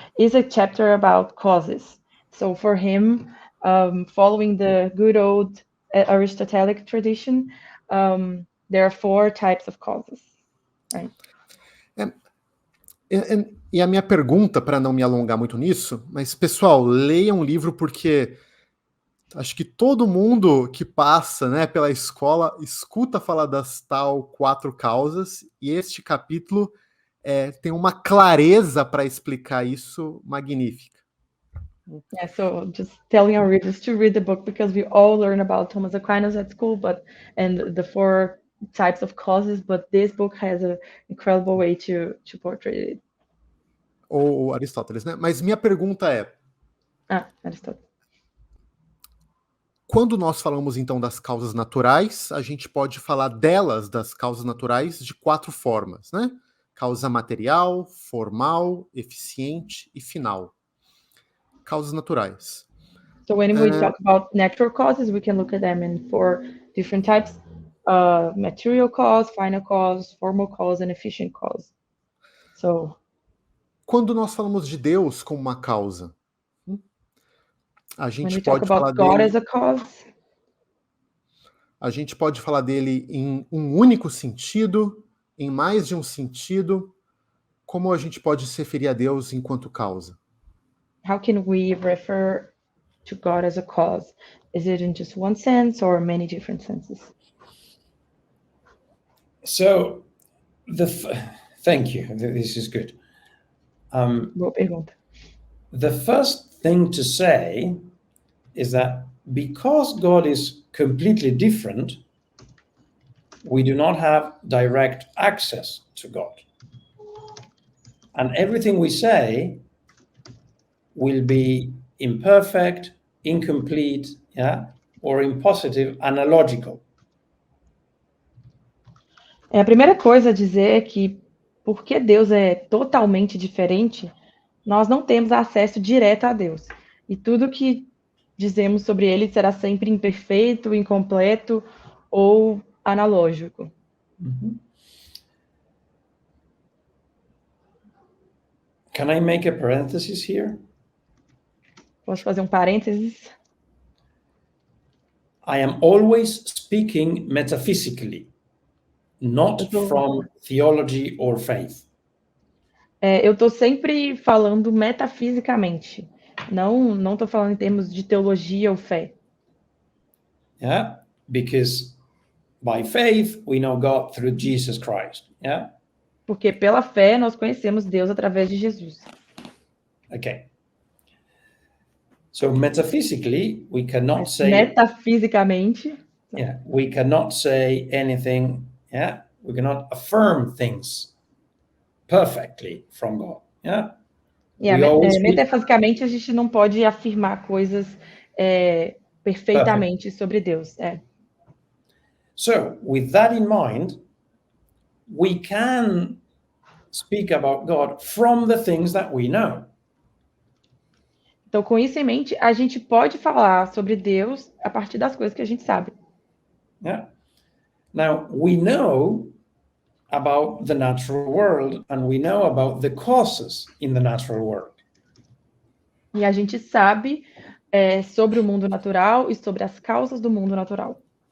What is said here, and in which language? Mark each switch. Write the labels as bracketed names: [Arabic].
[English] It's a chapter about causes. So for him, following the good old Aristotelic tradition, there are 4 types of causes. Right? [Portuguese] E a minha pergunta, para não me alongar muito nisso, mas pessoal, leiam o livro porque acho que todo mundo que passa, né, pela escola escuta falar das tal 4 causas, e este capítulo tem uma clareza para explicar isso magnífica. [English] Yeah, so just telling our readers to read the book because we all learn about Thomas Aquinas at school, and the 4 types of causes, but this book has an incredible way to portray it. [Portuguese] ou Aristóteles, né? Mas minha pergunta é, Aristóteles. quando nós falamos então das causas naturais, a gente pode falar delas, das causas naturais, de 4 formas, né? Causa material, formal, eficiente e final. Causas naturais. [English] So when we talk about natural causes, we can look at them in 4 different types: material cause, final cause, formal cause, and efficient cause. So, [Portuguese] quando nós falamos de Deus como uma causa, a gente pode falar [English] God as a cause, [Portuguese] a gente pode falar dele em um único sentido, em mais de um sentido. Como a gente pode se referir a Deus enquanto causa? [English] How can we refer to God as a cause? Is it in just one sense or many different senses? So, thank you. This is good. [Portuguese] Boa pergunta. [English] The first thing to say is that because God is completely different, we do not have direct access to God. And everything we say will be imperfect, incomplete, or impositive, analogical. [Portuguese] A primeira coisa a dizer é que, porque Deus é totalmente diferente, nós não temos acesso direto a Deus. E tudo que dizemos sobre ele será sempre imperfeito, incompleto ou analógico. [English] Can I make a parenthesis here? [Portuguese] Posso fazer parênteses? [English] I am always speaking metaphysically, not from theology or faith. [Portuguese] Eu estou sempre falando metafisicamente. Não estou falando em termos de teologia ou fé. [English] Yeah, because by faith we know God through Jesus Christ. Yeah. [Portuguese] Porque pela fé nós conhecemos Deus através de Jesus. [English] Okay. So metaphysically we cannot say. [Portuguese] Metafisicamente. [English] Yeah, we cannot say anything. Yeah, we cannot affirm things perfectly from God. Yeah. [Portuguese] Metafisicamente a gente não pode afirmar coisas perfeitamente sobre Deus. [English] So, with that in mind, we can speak about God from the things that we know. [Portuguese] Então, com isso em mente, a gente pode falar sobre Deus a partir das coisas que a gente sabe. [English] Yeah. Now, we know about the natural world and we know about the causes in the natural world. [Portuguese] E a gente sabe sobre o mundo natural e sobre as causas do mundo natural.